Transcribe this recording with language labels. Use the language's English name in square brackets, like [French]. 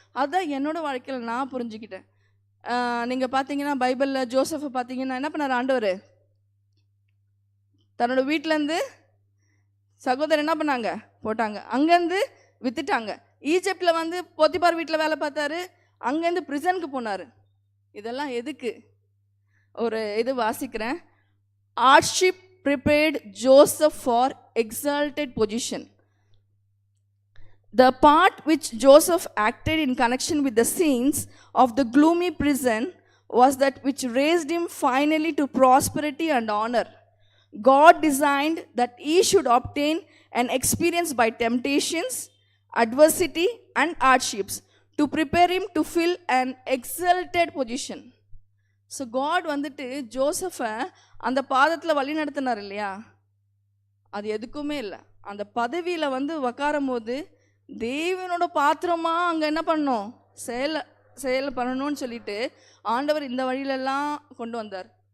[Tamil] அதுதான் என்னோடய வாழ்க்கையில் நான் புரிஞ்சுக்கிட்டேன். நீங்கள் பார்த்தீங்கன்னா பைபிளில் ஜோசஃபை பார்த்தீங்கன்னா என்ன பண்ணார் ஆண்டவர், தன்னோட வீட்டிலேருந்து சகோதரர் என்ன பண்ணாங்க போட்டாங்க, அங்கேருந்து விற்றுட்டாங்க. ஈஜிப்டில் வந்து போத்திபார் வீட்டில் வேலை பார்த்தாரு, அங்கேருந்து பிரிசனுக்கு போனார். இதெல்லாம் எதுக்கு? ஒரு இது வாசிக்கிறேன். [English] Hardship prepared Joseph for exalted position. The part which Joseph acted in connection with the scenes of the gloomy prison was that which raised him finally to prosperity and honor. God designed that he should obtain an experience by temptations, adversity and hardships to prepare him to fill an exalted position. [Tamil] So God வந்துட்டு ஜோசஃபை அந்த பாதத்தில் வழி நடத்தினார் இல்லையா, அது எதுக்குமே இல்லை. அந்த பதவியில் வந்து உக்காரும் போது தேவனோட பாத்திரமாக அங்கே என்ன பண்ணணும், செயலை பண்ணணும்னு சொல்லிட்டு ஆண்டவர் இந்த வழியிலெல்லாம் கொண்டு வந்தார்.